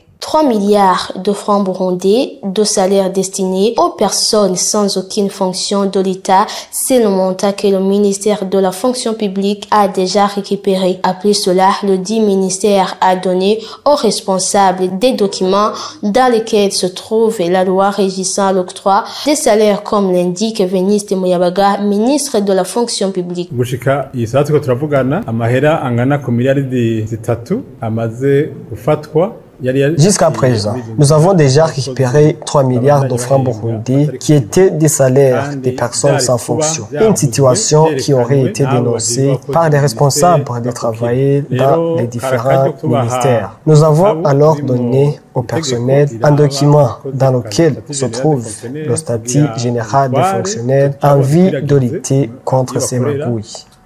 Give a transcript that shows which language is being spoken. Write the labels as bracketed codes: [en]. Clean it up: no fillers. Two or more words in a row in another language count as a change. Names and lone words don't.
[fr] 3 milliards de francs burundais de salaires destinés aux personnes sans aucune fonction de l'État, c'est le montant que le ministère de la fonction publique a déjà récupéré. Après cela, le dit ministère a donné aux responsables des documents dans lesquels se trouve la loi régissant l'octroi des salaires comme l'indique Veniste Muyabaga, ministre de la fonction publique. [rn] Gushika yisatiko turavugana amahera angana ku miliyaridi 3 amaze gufatwa [fr] Jusqu'à présent, nous avons déjà récupéré 3 milliards de francs burundais qui étaient des salaires des personnes sans fonction. Une situation qui aurait été dénoncée par les responsables des travailleurs dans les différents ministères. Nous avons alors donné au personnel un document dans lequel se trouve le statut général des fonctionnaires en vue de lutter contre ces magouilles.